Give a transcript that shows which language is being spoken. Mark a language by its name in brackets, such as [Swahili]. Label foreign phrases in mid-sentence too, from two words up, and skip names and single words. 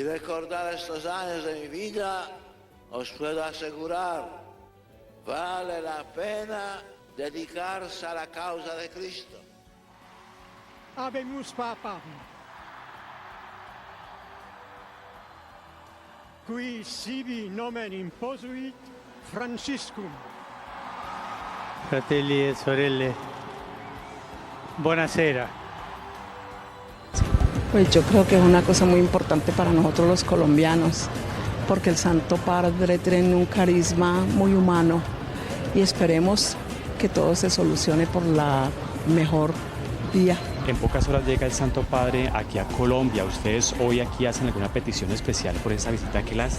[Spanish] recordar estos años de mi vida, os puedo asegurar, vale la pena dedicarse a la causa de Cristo. [Latin] Habemus Papa, qui sibi nomen imposuit Franciscum. [Italian] Fratelli e sorelle, buonasera. [Spanish] Pues yo creo que es una cosa muy importante para nosotros los colombianos, porque el Santo Padre tiene un carisma muy humano y esperemos que todo se solucione por la mejor vía. En pocas horas llega el Santo Padre aquí a Colombia. ¿Ustedes hoy aquí hacen alguna petición especial por esa visita que le hacen?